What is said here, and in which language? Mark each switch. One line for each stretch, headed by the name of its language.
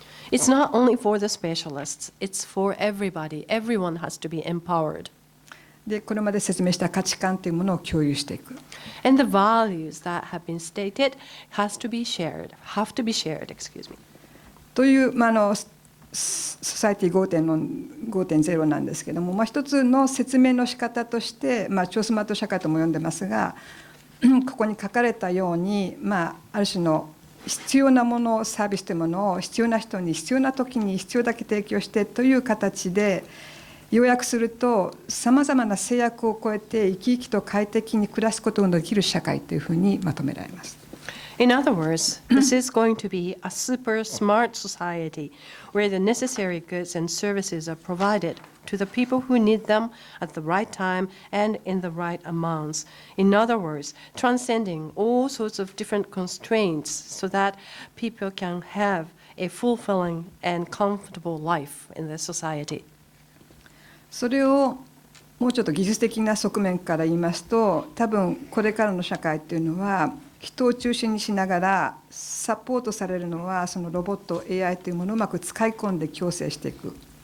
English: It's not only for the specialists, it's for everybody. Everyone has to be empowered.
Japanese: でこれまで説明した価値観というものを共有していく。
English: And the values that have been stated have to be shared, excuse me.
Japanese: という、ソサエティ 5.0 なんですけども、一つの説明の仕方として、超スマート社会とも呼んでますが、ここに書かれたように、ある種の必要なもの、サービスというものを必要な人に必要な時に必要だけ提供してという形で、要約すると、さまざまな制約を超えて生き生きと快適に暮らすことのできる社会というふうにまとめられます。
English: In other words, this is going to be a super smart society where the necessary goods and services are provided to the people who need them at the right time and in the right amounts. In other words, transcending all sorts of different constraints so that people can have a fulfilling and comfortable life in this society.
Japanese: それをもうちょっと技術的な側面から言いますと、多分これからの社会というのは人を中心にしながらサポートされるのはそのロボット AI というものをうまく使い込んで共生していく。